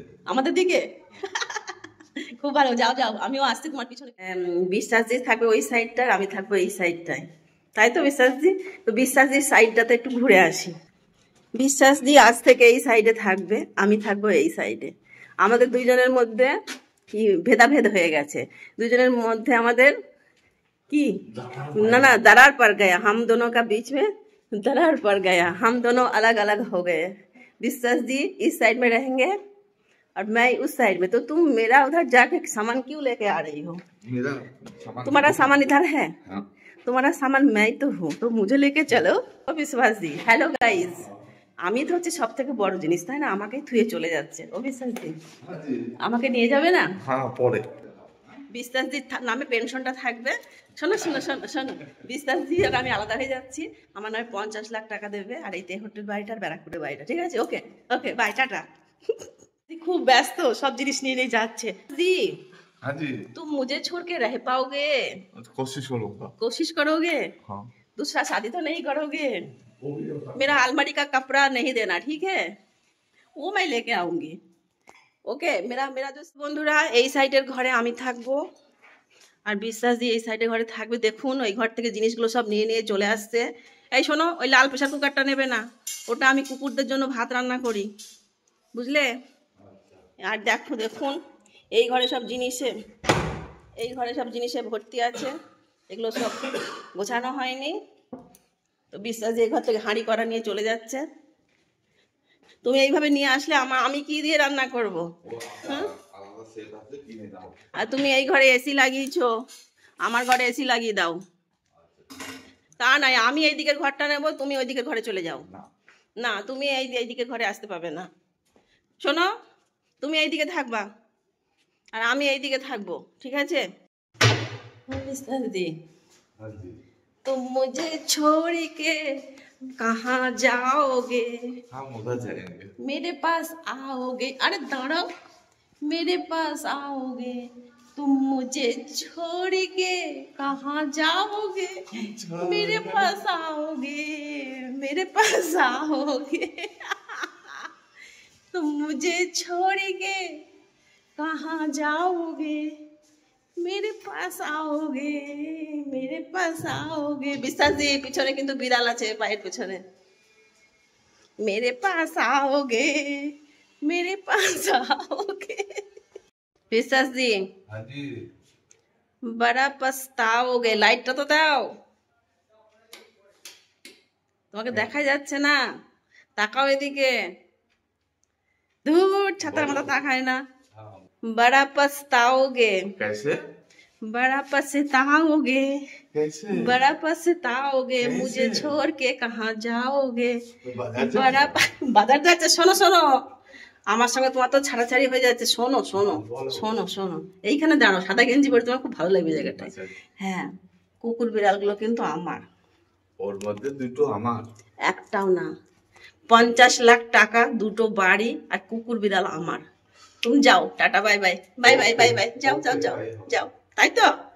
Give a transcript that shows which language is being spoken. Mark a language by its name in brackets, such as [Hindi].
[Bangla] আমাদের দিকে খুব ভালো, যাও যাও, আমিও আসছি তোমার পিছনে। বিশ্বাস জি থাকবে ওই সাইডটার, আমি থাকবো এই সাইডটায়, তাই তো বিশ্বাস জি? তো বিশ্বাস জি সাইডটাতে একটু ঘুরে আসি। বিশ্বাস জি আজ থেকে এই সাইডে থাকবে, আমি থাকবো এই সাইডে। আমাদের দুইজনের মধ্যে কি ভেদাভেদ হয়ে গেছে, দুইজনের মধ্যে আমাদের [Hindi] की ना ना दरार पड़ गया, हम दोनों का बीच में दरार पड़ गया, हम दोनों अलग अलग हो गए। विश्वास जी इस साइड में रहेंगे और मैं उस साइड में, तो तुम मेरा उधर जाके सामान क्यों लेके आ रही हो? मेरा तुम्हारा सामान इधर है। हाँ। तुम्हारा सामान मैं तो हूँ, तो मुझे लेके चलो। [Bangla] विश्वास जी हेलो गाइस, আমি তো হচ্ছে সব থেকে বড় জিনিস, তাই না? আমাকে থুয়ে চলে যাচ্ছে। ও বিশ্বাস জি আমাকে নিয়ে যাবে না? হ্যাঁ পরে বিশ্বাস জি নামে পেনশনটা থাকবে। শোনো শোনো শোনো শোনো, বিশ্বাস জি আর আমি আলাদা হয়ে যাচ্ছি, আমার নামে 50 লাখ টাকা দেবে, আর এই হোটেল বাড়িটা আর ব্যারাকপুরের বাড়িটা, ঠিক আছে? ওকে ওকে বাই টাটা। খুব ব্যস্ত, সব জিনিস নিয়ে নিয়ে যাচ্ছে। [Hindi] জি हाँ जी तुम मुझे छोड़ के रह पाओगे? कोशिश करूंगा। कोशिश करोगे? हाँ। दूसरा शादी तो नहीं करोगे? मेरा अलमारी का कपड़ा नहीं देना, ठीक है? वो मैं लेके आऊंगी। [Bangla] ওকে [Hindi] মেরা মেরা দোস্ত [Bangla] বন্ধুরা, এই সাইডের ঘরে আমি থাকবো আর বিশ্বাস দিয়ে এই সাইডের ঘরে থাকবে। দেখুন ওই ঘর থেকে জিনিসগুলো সব নিয়ে নিয়ে চলে আসছে। এই শোনো, ওই লাল প্রেসার কুকারটা নেবে না, ওটা আমি কুকুরদের জন্য ভাত রান্না করি, বুঝলে? আর দেখো দেখুন এই ঘরে সব জিনিসে, এই ঘরে সব জিনিসে ভর্তি আছে, এগুলো সব গোছানো হয়নি। তো বিশ্বাস দিয়ে ঘর থেকে হাঁড়ি করা নিয়ে চলে যাচ্ছে। তুমি এইভাবে নিয়ে আসলে আমি কি দিয়ে রান্না করব? হ্যাঁ, আর তুমি এই ঘরে এসি লাগিয়েছো, আমার ঘরে এসি লাগিয়ে দাও। তা নয় আমি এই দিকের ঘরটা নেবো, তুমি ওই দিকের ঘরে চলে যাও। না তুমি এই দিকের ঘরে আসতে পারবে না। শোনো, তুমি এই দিকে থাকবা আর আমি এই দিকে থাকবো, ঠিক আছে? [Hindi] দিদি तुम मुझे छोड़ के कहाँ जाओगे? हम उधर जाएंगे। मेरे पास आओगे? अरे दाঁড়াও, मेरे पास आओगे? तुम मुझे छोड़ के कहाँ जाओगे? मेरे पास आओगे, मेरे पास आओगे? तुम मुझे छोड़ के कहाँ जाओगे? मेरे पास आओगे, मेरे पास आओगे। [Bangla] বিশ্বাস জি পিছনে কিন্তু বিড়াল আছে, পায়ের পিছনে। [Hindi] मेरे पास आओगे, मेरे पास आओगे। বিশ্বাস জি हाँ जी बड़ा पछताओगे। [Bangla] লাইটটা তো দাও, তোমাকে দেখা যাচ্ছে না, তাকাও এদিকে। ধুর ছাতার মতো তাকায় না। [Hindi] बड़ा पछताओगे। कैसे? बड़ा पछताओगे, कैसे? बड़ा पछताओगे, मुझे छोड़ के कहाँ जाओगे? [Bangla] बड़ा বাজার যাচ্ছে। শোনো শোনো, আমার সঙ্গে তোমার তো ছাড়াছাড়ি হয়ে যাচ্ছে। শোনো শোনো শোনো শোনো, এইখানে দাঁড়াও, সাদা গেঞ্জি পরে তোমার খুব ভালো লাগবে জায়গাটা। হ্যাঁ, কুকুর বিড়ালগুলো কিন্তু আমার। ওর মধ্যে দুটো আমার? একটাও না, 50 লাখ টাকা, দুটো বাড়ি আর কুকুর বিড়াল আমার। [Hindi] तुम जाओ, tata bye bye bye bye bye bye, जाओ जाओ जाओ जाओ, [Bangla] তাই তো?